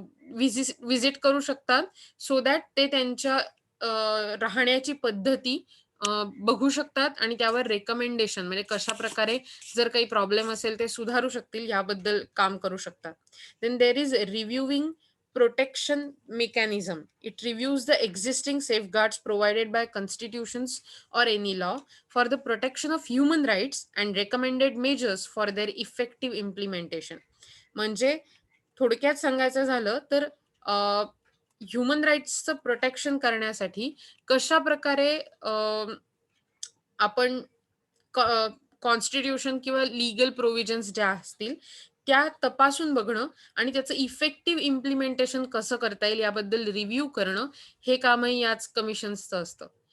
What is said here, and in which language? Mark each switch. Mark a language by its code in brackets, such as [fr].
[mr] Visit करू शकतात, so that ते त्यांच्या राहण्याची पद्धती बघू शकतात आणि त्यावर रेकमेंडेशन म्हणजे कशा प्रकारे जर काही प्रॉब्लेम असेल ते सुधारू शकतील याबद्दल काम करू शकतात. [en] Then there is reviewing protection mechanism. It reviews the existing safeguards provided by constitutions or any law for the protection of human rights and recommended measures for their effective implementation. [mr] म्हणजे थोडक्यात सांगायचं झालं तर ह्युमन राईट्सचं प्रोटेक्शन करण्यासाठी कशा प्रकारे आपण constitution किंवा लीगल प्रोव्हिजन्स ज्या असतील त्या तपासून बघणं आणि त्याचं इफेक्टिव्ह इम्प्लिमेंटेशन कसं करता येईल याबद्दल रिव्ह्यू करणं हे कामही याच कमिशन्सचं असतं.